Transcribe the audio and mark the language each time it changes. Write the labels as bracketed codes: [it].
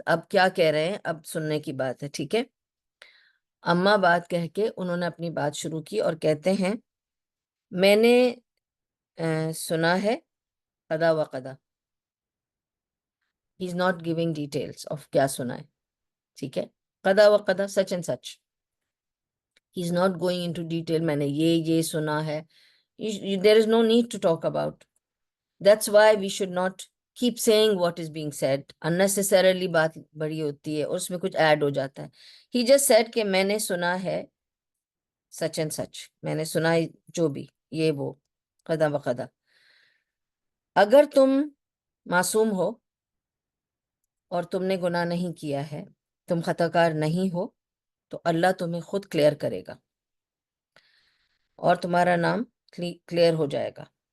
[ur] اب کیا کہہ رہے ہیں، اب سننے کی بات ہے. ٹھیک ہے. اما بعد کہہ کے انہوں نے اپنی بات شروع کی اور کہتے ہیں میں نے سنا ہے قضا و قضا. [en] he is not giving details of [ur] کیا سنا ہے. ٹھیک ہے. قضا و قضا، [en] Such and such. He is not going into detail [ur] میں نے یہ سنا ہے. [en] There is no need to talk about. That's why we should not keep saying what is being said. [ur] Unnecessarily بات بڑی ہوتی ہے اور اس میں کچھ ایڈ ہو جاتا ہے. [en] He just said [ur] کہ میں نے سنا ہے [en] such and such, [ur] میں نے سنا ہے جو بھی یہ وہ قضا و قضا. اگر تم معصوم ہو اور تم نے گناہ نہیں کیا ہے، تم خطا کار نہیں ہو، تو اللہ تمہیں خود کلیئر کرے گا اور تمہارا نام کلیئر ہو جائے گا.